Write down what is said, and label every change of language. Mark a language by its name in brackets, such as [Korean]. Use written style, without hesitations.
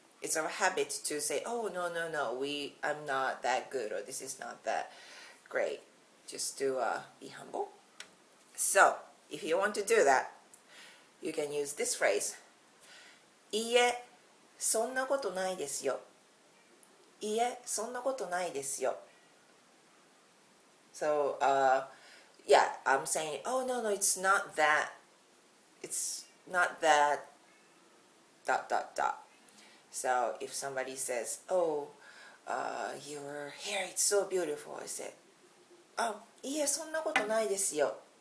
[English] it's our habit to say, oh, no, I'm not that good, or this is not that great. Just to be humble. So, if you want to do that, you can use this phrase. [Japanese] いいえ、そんなことないですよ。いいえ、そんなことないですよ。 [English] So, yeah, I'm saying, oh, no, it's not that. It's not that, ... So, if somebody says, oh, your hair is so beautiful, I say, oh, [Japanese] いいえ、そんなことないですよ。